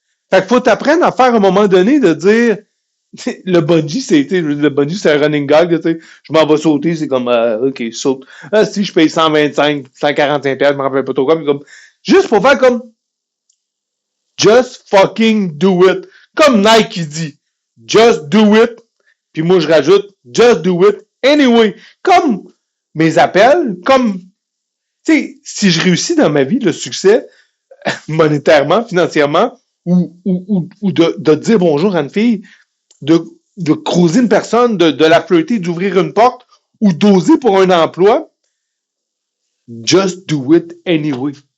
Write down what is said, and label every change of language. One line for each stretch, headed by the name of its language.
French: Fait qu'il faut t'apprendre à faire à un moment donné de dire le bungee, c'est un running gag, je m'en vais sauter, c'est comme ok, saute. Si je paye 125, 145 pièces, je me rappelle pas trop comme juste pour faire comme
English: just fucking do it.
French: Comme Nike qui dit,
English: just do it.
French: Puis moi, je rajoute,
English: just do it anyway.
French: Comme mes appels, comme, tu sais, si je réussis dans ma vie le succès, monétairement, financièrement, ou de dire bonjour à une fille, de croiser une personne, de la flirter, d'ouvrir une porte, ou d'oser pour un emploi,
English: just do it anyway.